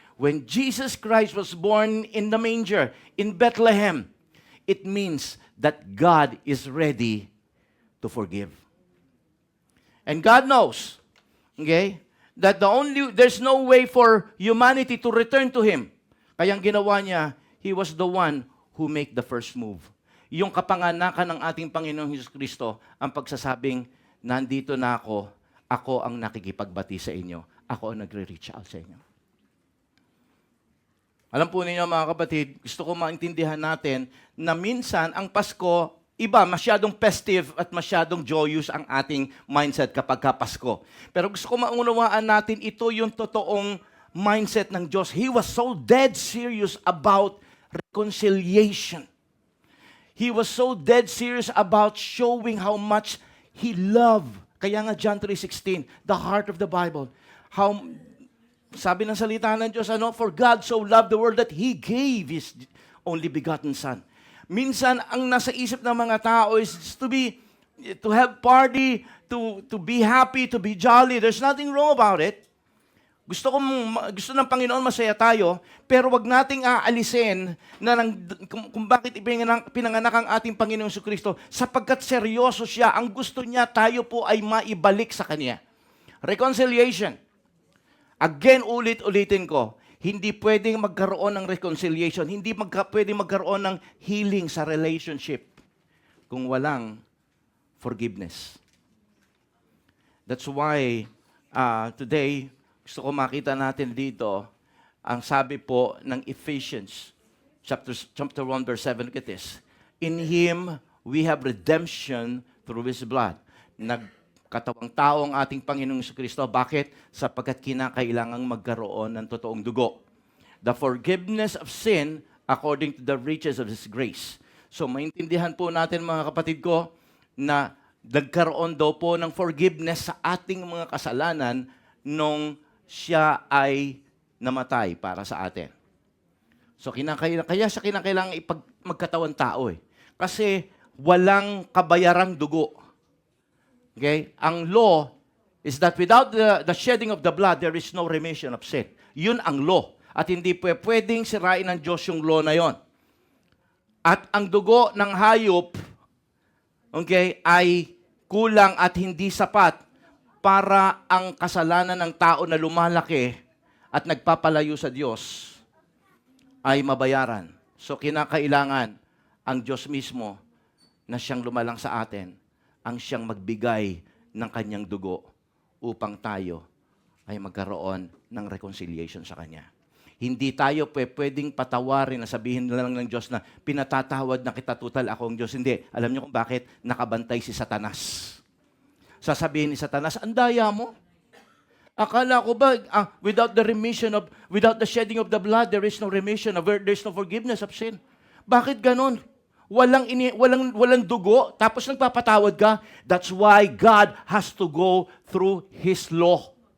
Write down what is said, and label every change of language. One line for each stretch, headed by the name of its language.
English: When Jesus Christ was born in the manger, in Bethlehem, it means that God is ready to forgive. And God knows, okay, that there's no way for humanity to return to Him.
Filipino: Kaya ang ginawa niya,
English: He was the one who made the first move.
Filipino: Yung kapanganakan ng ating Panginoong Jesucristo, ang pagsasabing, nandito na ako ang nakikipagbati sa inyo, ako ang nagre-reach out sa inyo. Alam po ninyo mga kapatid, gusto ko maintindihan natin na minsan ang Pasko iba, masyadong festive at masyadong joyous ang ating mindset kapag Pasko. Pero gusto ko maunawaan natin, ito yung totoong mindset ng Diyos.
English: He was so dead serious about reconciliation. He was so dead serious about showing how much He loved.
Filipino: Kaya nga
English: John 3:16, the heart of the Bible. How,
Filipino: sabi ng salita ng Diyos,
English: for God so loved the world that He gave His only begotten Son.
Filipino: Minsan, ang nasa isip ng mga tao
English: is to have party, to be happy, to be jolly. There's nothing wrong about it.
Filipino: Gusto ng Panginoon masaya tayo, pero wag nating aalisin na kung bakit pinanganak ang ating Panginoong Jesucristo, sapagkat seryoso siya. Ang gusto niya, tayo po ay maibalik sa Kanya. Reconciliation. Again, ulit-ulitin ko, hindi pwedeng magkaroon ng reconciliation, hindi pwedeng magkaroon ng healing sa relationship kung walang forgiveness.
English: That's why today,
Filipino: gusto ko makita natin dito, ang sabi po ng Ephesians, chapter 1, verse 7,
English: look at this. In Him, we have redemption through His blood.
Filipino: Nagkatawang tao ang ating Panginoong Jesucristo. Bakit? Sapagkat kinakailangang magkaroon ng totoong dugo.
English: The forgiveness of sin according to the riches of His grace.
Filipino: So, maintindihan po natin mga kapatid ko na nagkaroon daw po ng forgiveness sa ating mga kasalanan nung siya ay namatay para sa atin. So, kaya siya kinakailangan magkatawan tao eh. Kasi walang kabayarang dugo. Okay?
English: Ang law is that without the shedding of the blood, there is no remission of sin.
Filipino: Yun ang law. At hindi pwedeng sirain ng Diyos yung law na yon. At ang dugo ng hayop, okay, ay kulang at hindi sapat para ang kasalanan ng tao na lumalaki at nagpapalayo sa Diyos ay mabayaran. So kinakailangan ang Diyos mismo na siyang lumalang sa atin, ang siyang magbigay ng kanyang dugo upang tayo ay magkaroon ng reconciliation sa Kanya. Hindi tayo pwedeng patawarin na sabihin na lang ng Diyos na pinatatawad na kita, tutal ako ang Diyos. Hindi. Alam niyo kung bakit? Nakabantay si Satanas. Sasabihin ni Satanas, ang daya mo. Akala ko ba,
English: without the shedding of the blood, there is no remission, there is no forgiveness of sin.
Filipino: Bakit ganon? Walang dugo, tapos nagpapatawad ka.
English: That's why God has to go through His law.